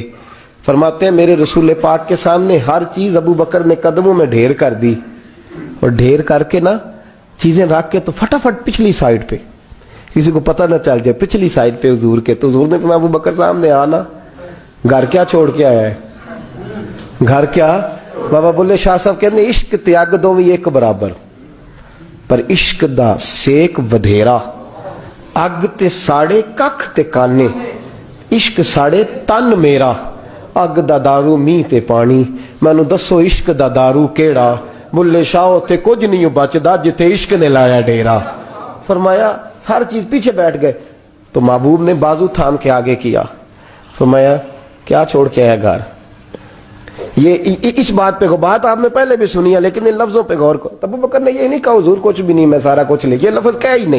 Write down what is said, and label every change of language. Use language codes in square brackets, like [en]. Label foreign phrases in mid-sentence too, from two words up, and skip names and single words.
[ur] فرماتے ہیں میرے رسول پاک کے سامنے ہر چیز ابو بکر نے قدموں میں ڈھیر کر دی, اور ڈھیر کر کے نا چیزیں رکھ کے تو فٹافٹ پچھلی سائڈ پہ, کسی کو پتہ نہ چل جائے, پچھلی سائڈ پہ حضور کے. تو حضور نے کہا ابو بکر سامنے آنا, گھر کیا چھوڑ کے آیا ہے, گھر کیا؟ بابا بولے شاہ صاحب کہتے ہیں [pa] عشق تیاگ دو ایک برابر, پر عشق دا سیک ودھیرا اگ تے ساڑے ککھ تے کانے، عشق ساڑے تن میرا، اگ دا دارو مینہہ تے پانی، مینوں دسو عشق دا دارو کیہڑا، بلھے شاہ تے کچھ نہیں بچدا جتھے عشق نے لایا ڈیرا. [ur] فرمایا ہر چیز پیچھے بیٹھ گئے، تو محبوب نے بازو تھام کے آگے کیا، فرمایا کیا چھوڑ کے آیا گھر. یہ اس بات پہ بات آپنے پہلے بھی سنی ہے، لیکن ان لفظوں پہ غور کرو. ابو بکر نے یہ نہیں کہا حضور کچھ بھی نہیں، میں سارا کچھ لے، یہ لفظ کہا ہی نہیں.